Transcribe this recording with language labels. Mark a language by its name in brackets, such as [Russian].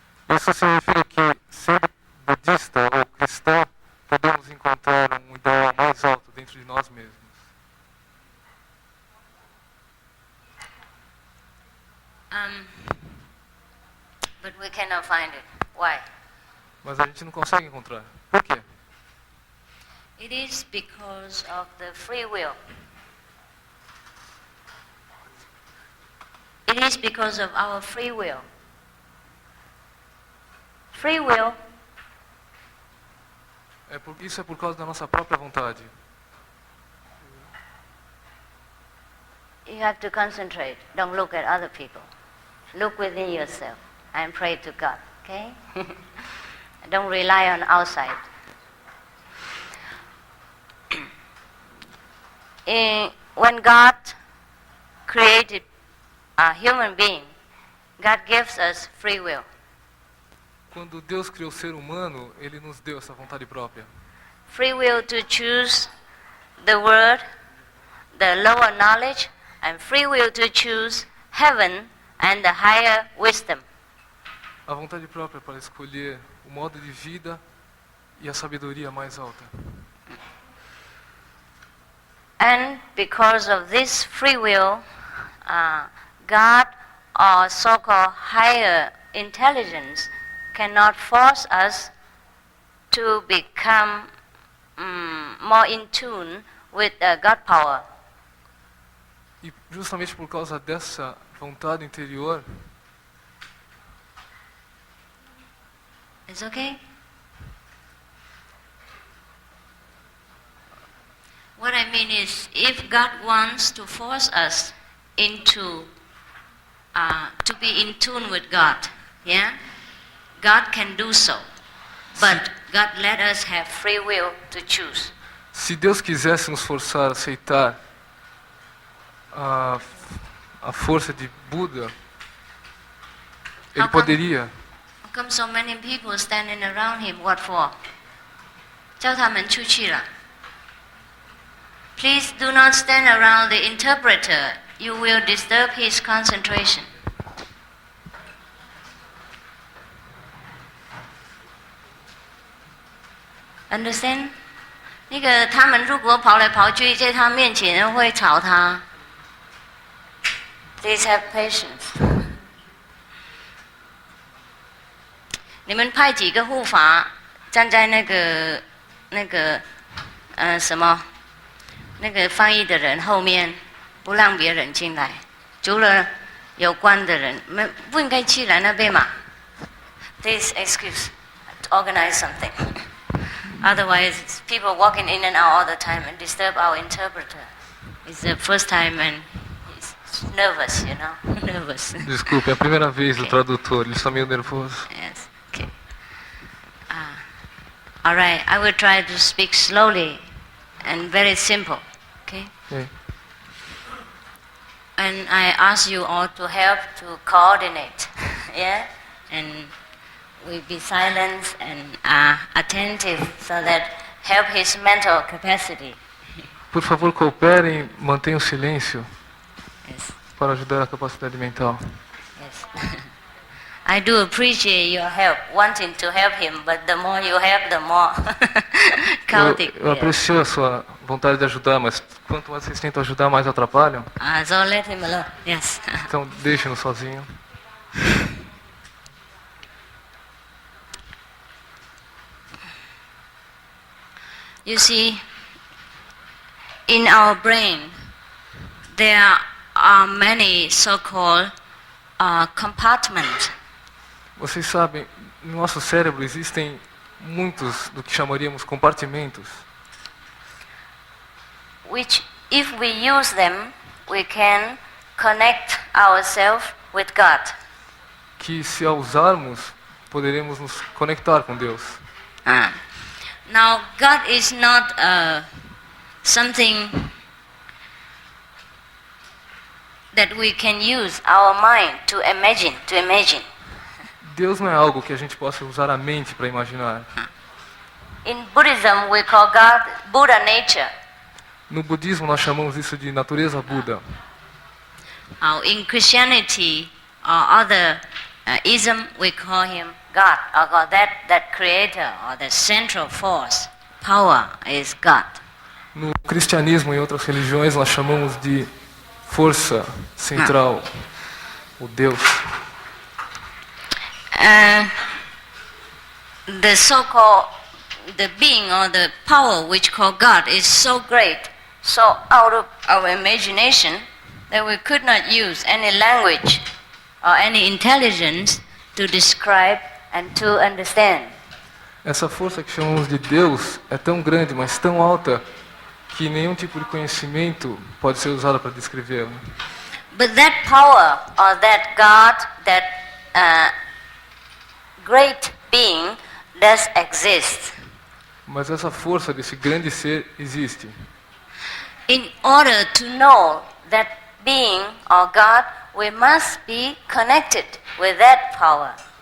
[Portuguese] Isso significa que, sendo budista ou cristão, podemos encontrar um ideal mais alto dentro de nós mesmos. [English] But we cannot find it. Why? [Portuguese] Mas a gente não consegue encontrar. Por quê? [English] It is because of the free will. It is because of our free will. Free will. [Portuguese] Isso é por causa da nossa própria vontade. [English] You have to concentrate. Don't look at other people. Look within yourself and pray to God. Okay? Don't rely on outside. When God created a human being, God gives us free will. [Portuguese] Quando Deus criou o ser humano, Ele nos deu essa vontade própria. [English] Free will to choose the word, the lower knowledge, and free will to choose heaven and the higher wisdom. [Portuguese] A vontade própria para escolher o modo de vida e a sabedoria mais alta. [English] And because of this free will, God or so-called higher intelligence cannot force us to become more in tune with God power. [Portuguese] E justamente por causa dessa vontade interior, [English] It's okay? What I mean is, if God wants to force us into to be in tune with God, yeah, God can do so. But God let us have free will to choose. [Portuguese] se Deus quisesse nos forçar a aceitar a força de Buda, Ele poderia. [English] How come so many people standing around him? What for? [Chinese] 叫他们出去了。 [English] Please do not stand around the interpreter. You will disturb his concentration. Understand? [Chinese] 那个他们如果跑来跑去在他面前，会吵他。 [English] Please have patience. [Chinese] 你们派几个护法站在那个什么那个翻译的人后面，不让别人进来，除了有关的人，不应该去来那边嘛。 [English] Please excuse to organize something. Otherwise, people walking in and out all the time and disturb our interpreter. It's the first time and he's nervous, you know, nervous. [Portuguese] Desculpe, é a primeira vez do tradutor, ele está meio nervoso. [English] Yes, okay. All right, I will try to speak slowly and very simple, okay? Okay. And I ask you all to help to coordinate, yeah? And we be silent and attentive so that help his mental capacity. [Portuguese] Por favor, cooperem, mantenham silêncio [English] Yes, [Portuguese] para ajudar a capacidade mental. [English] yes. I do appreciate your help, wanting to help him, but the more you help, the more chaotic. [Portuguese] Eu aprecio a sua vontade de ajudar, mas quanto mais vocês tentam ajudar, mais atrapalham. [English] So let him alone. Yes. [Portuguese] Então, deixem-no sozinho. [English] You see, in our brain, there are many so-called compartments. [Portuguese] Vocês sabem, no nosso cérebro existem muitos do que chamaríamos compartimentos, [English] Which, if we use them, we can connect ourselves with God. [Portuguese] que se ao usarmos, poderemos nos conectar com Deus. [English] Now, God is not something that we can use our mind to imagine. [Portuguese] Deus não é algo que a gente possa usar a mente para imaginar. [English] In Buddhism, we call God Buddha nature. [Portuguese] No budismo, nós chamamos isso de natureza Buda. [English] In Christianity or other ism, we call him God, or God, that creator or the central force, power is God. [Portuguese] No cristianismo e outras religiões, nós chamamos de força central, o Deus. [English] The so-called the being or the power which called God is so great, so out of our imagination that we could not use any language or any intelligence to describe and to understand. [Portuguese] Essa força que chamamos de Deus é tão grande, mas tão alta, que nenhum tipo de conhecimento pode ser usado para descrevê-la. [English] But that power or that God, that great being does exist. [Portuguese] Mas essa força desse grande ser existe. [English] In order to know that being or God, we must be connected with that power.